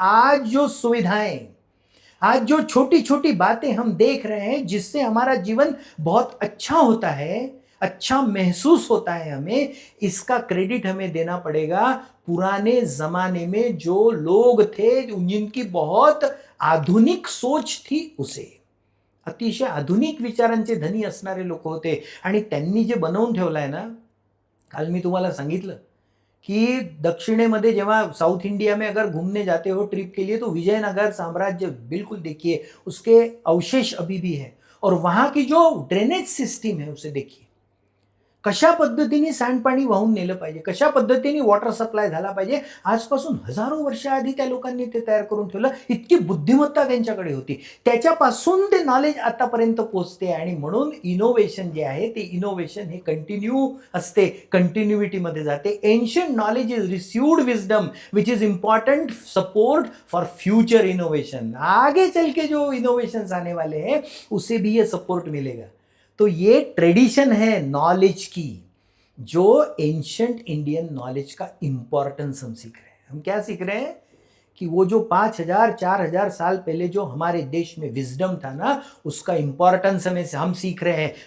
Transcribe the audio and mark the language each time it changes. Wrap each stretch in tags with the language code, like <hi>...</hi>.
<hi>आज जो सुविधाएं, आज जो छोटी छोटी बातें हम देख रहे हैं जिससे हमारा जीवन बहुत अच्छा होता है, अच्छा महसूस होता है हमें, इसका क्रेडिट हमें देना पड़ेगा पुराने जमाने में जो लोग थे, जिनकी बहुत आधुनिक सोच थी, उसे</hi> <mr>अतिशय आधुनिक विचारांचे धनी असणारे लोक होते। आणि त्यांनी जे बनवून ठेवलं आहे ना, काल मी तुम्हाला सांगितलं कि दक्षिणेमध्ये जेव्हा</mr> <hi>साउथ इंडिया में अगर घूमने जाते हो ट्रिप के लिए, तो विजयनगर साम्राज्य बिल्कुल देखिए, उसके अवशेष अभी भी है। और वहां की जो ड्रेनेज सिस्टम है उसे देखिए,</hi> <mr>कशा पद्धतीने सांडपाणी वाहून नेलं पाहिजे, कशा पद्धतीने वॉटर सप्लाय झाला पाहिजे, आजपासून हजारो वर्ष आधी त्या लोकांनी ते तयार करून ठेवलं। इतकी बुद्धिमत्ता त्यांच्याकडे होती, त्याच्यापासून ते नॉलेज आतापर्यंत पोहोचते। आणि म्हणून इनोव्हेशन जे आहे ते इनोव्हेशन हे कंटिन्यू असते, कंटिन्युटी मध्ये जाते।</mr> <en>Ancient knowledge is received wisdom which is important support for future innovation.</en> <hi>आगे चल के जो इनोवेशन आने वाले हैं उसे भी ये सपोर्ट मिलेगा। तो ये ट्रेडिशन है नॉलेज की, जो एंशियंट इंडियन नॉलेज का इंपॉर्टेंस हम सीख रहे हैं। हम क्या सीख रहे हैं कि वो जो 5000 4000 साल पहले जो हमारे देश में विजडम था ना, उसका इंपॉर्टेंस हम सीख रहे हैं।</hi>